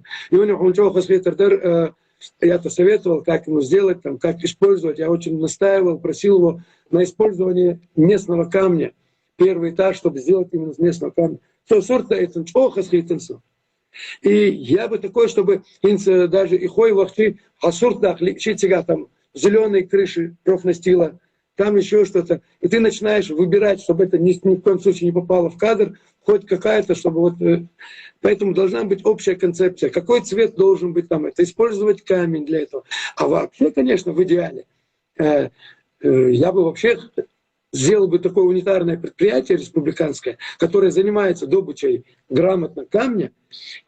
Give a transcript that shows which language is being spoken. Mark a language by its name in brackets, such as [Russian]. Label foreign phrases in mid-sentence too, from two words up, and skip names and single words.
[Russian] И он я-то советовал, как ему сделать, там, как использовать. Я очень настаивал, просил его на использование местного камня. Первый этаж, чтобы сделать именно из местного камня. И я бы такой, чтобы даже и хой вахты, асуртах, личитига, там, зеленые крыши, профнастила, там еще что-то. И ты начинаешь выбирать, чтобы это ни в коем случае не попало в кадр, хоть какая-то, чтобы вот... Поэтому должна быть общая концепция. Какой цвет должен быть там? Это использовать камень для этого. А вообще, конечно, в идеале, я бы вообще сделал бы такое унитарное предприятие республиканское, которое занимается добычей грамотно камня, и